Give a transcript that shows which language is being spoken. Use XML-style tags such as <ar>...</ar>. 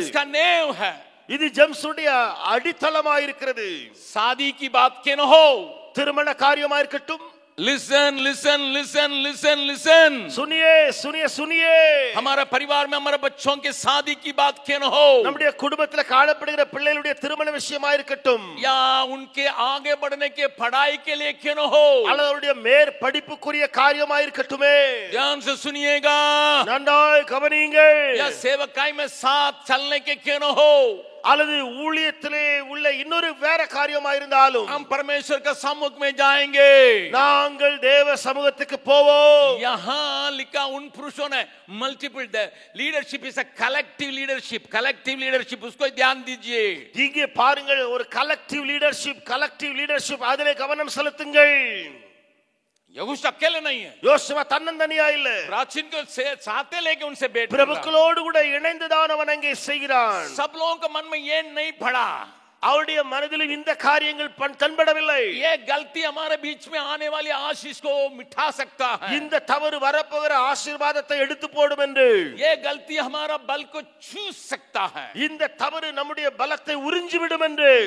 <hi>James का नेव है.</hi> <ta>இது ஜெம்ஸுடைய அடித்தளமா இருக்கிறது.</ta> <hi>शादी की बात क्यों न हो,</hi> <ta>திருமண காரியமா இருக்கட்டும்,</ta> <en>listen listen listen listen listen,</en> <hi>सुनिए सुनिए सुनिए, हमारे परिवार में हमारे बच्चों के शादी की बात क्यों न हो,</hi> <ta>நம்முடைய குடும்பத்துல காணப்படுகிற பிள்ளைகளுடைய திருமண விஷயமா இருக்கட்டும்,</ta> <hi>या उनके आगे बढ़ने के पढ़ाई के लिए क्यों न हो,</hi> <ta>அல்லது அவருடைய மேற் படிப்புக்குரிய காரியமா இருக்கட்டுமே,</ta> <hi>ध्यान से सुनिएगा,</hi> <ta>நன்றாய் கவனியுங்கள்,</ta> <hi>या सेवकाई में साथ चलने के क्यों न हो,</hi> <ta>அல்லது ஊழியத்திலே உள்ள இன்னொரு வேற காரியமா இருந்தாலும்</ta> <hi>हम परमेश्वर के सम्मुख में जाएंगे.</hi> <ta>நாங்கள் தேவ சமூகத்துக்கு போவோம்.</ta> <hi>यहाँ लिखा उन पुरुषों ने</hi> <en>multiple leadership is a collective leadership,</en> <hi>उसको ध्यान दीजिए.</hi> <ta>இங்கே பாருங்கள், ஒரு</ta> <en>collective leadership</en> <ta>அதிலே கவனம் செலுத்துங்கள்.</ta> <hi>यहोशू अकेले नहीं है,</hi> <ta>யோசுவா தன்னந்தனியா இல்ல,</ta> <hi>प्राचीन को साथे लेके उनसे बैठ रहा.</hi> <ta>பிரபுக்களோடு கூட இணைந்துதான் அவன் அங்கே செய்கிறான்.</ta> <hi>सब लोगों के मन में ये नहीं पड़ा,</hi> <ta>அவருடைய மனதிலும் இந்த காரியங்கள் தென்படவில்லை.</ta> <hi>ये गलती हमारे बीच में आने वाली आशीष को मिटा सकता है.</hi> <ta>இந்த தவறு வரப்போகிற ஆசீர்வாதத்தை எடுத்து போடும் என்று.</ta> <hi>ये गलती हमारा बल को चूस सकता है.</hi> <ta>இந்த தவறு நம்முடைய பலத்தை உறிஞ்சி விடும் என்று.</ta>